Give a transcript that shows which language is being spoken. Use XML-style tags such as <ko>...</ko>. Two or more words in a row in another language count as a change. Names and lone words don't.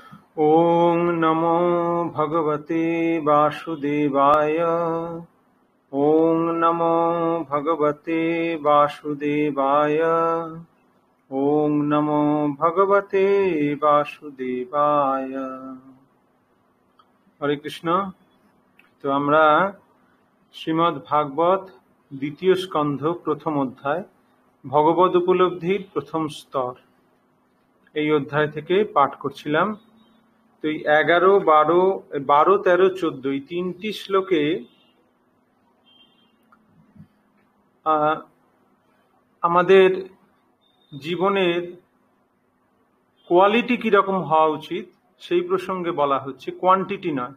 <sa>ॐ नमो भगवते वासुदेवाय। ॐ नमो भगवते वासुदेवाय। ॐ नमो भगवते वासुदेवाय। হরে কৃষ্ণ।</sa> <bn>তো আমরা শ্রীমদ্ ভাগবত দ্বিতীয় স্কন্ধ প্রথম অধ্যায় ভগবদ উপলব্ধির প্রথম স্তর এই অধ্যায় থেকে পাঠ করছিলাম। তো এই 11, 12, 13, 14 এই তিনটি শ্লোকে আমাদের জীবনের কোয়ালিটি কিরকম হওয়া উচিত সেই প্রসঙ্গে বলা হচ্ছে, কোয়ান্টিটি নয়।</bn>